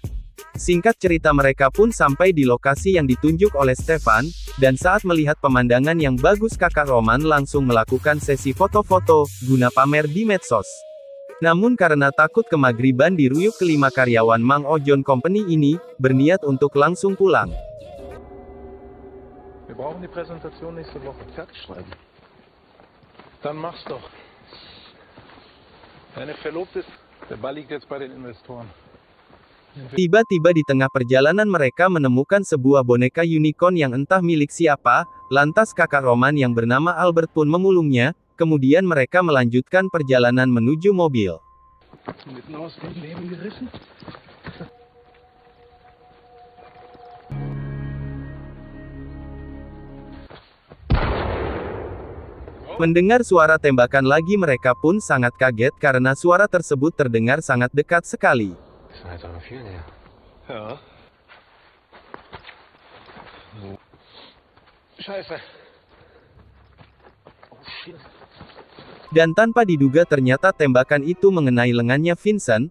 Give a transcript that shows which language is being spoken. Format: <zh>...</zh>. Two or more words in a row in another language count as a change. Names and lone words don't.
<id>Singkat cerita, mereka pun sampai di lokasi yang ditunjuk oleh Stefan, dan saat melihat pemandangan yang bagus, kakak Roman langsung melakukan sesi foto-foto, guna pamer di medsos. Namun karena takut kemagriban di ruyuk, kelima karyawan Mang Ojon Company ini, berniat untuk langsung pulang.</id> <de>Wir brauchen die Präsentation nächste Woche fertig schreiben. Dann mach's doch. Deine Verlobte ist, der Ball liegt jetzt bei den Investoren.</de> <id>Tiba-tiba di tengah perjalanan mereka menemukan sebuah boneka unicorn yang entah milik siapa, lantas kakak Roman yang bernama Albert pun memulungnya, kemudian mereka melanjutkan perjalanan menuju mobil.</id> <de>Mitten aus dem Leben gerissen?</de> <id>Mendengar suara tembakan lagi, mereka pun sangat kaget karena suara tersebut terdengar sangat dekat sekali. Dan tanpa diduga ternyata tembakan itu mengenai lengannya Vincent.</id>